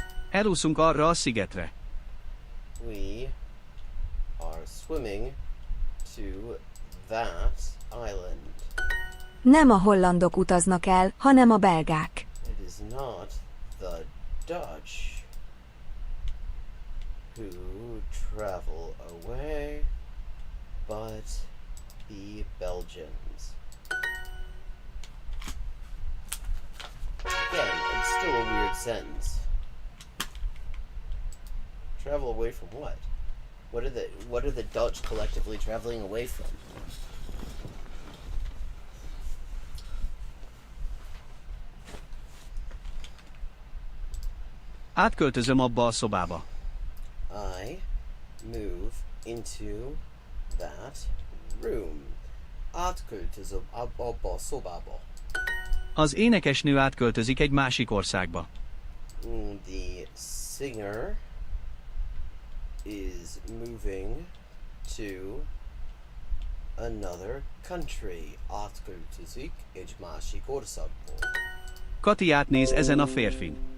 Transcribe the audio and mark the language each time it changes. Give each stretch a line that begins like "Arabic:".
Hungarian: Elúszunk arra a szigetre.
English: We are swimming to that island.
Hungarian: Nem a hollandok utaznak el, hanem a belgák.
English: It is not the Dutch who travel away, but the Belgians. Again, it's still a weird sentence. Travel away from what? What are the Dutch collectively traveling away from?
Hungarian: Átköltözöm abba a szobába.
English: I move into that room.
Hungarian: Átköltözöm abba a szobába. Az énekesnő átköltözik egy másik országba.
English: The singer is moving to another country.
Hungarian: Átköltözik egy másik országba. Kati átnéz ezen a férfin.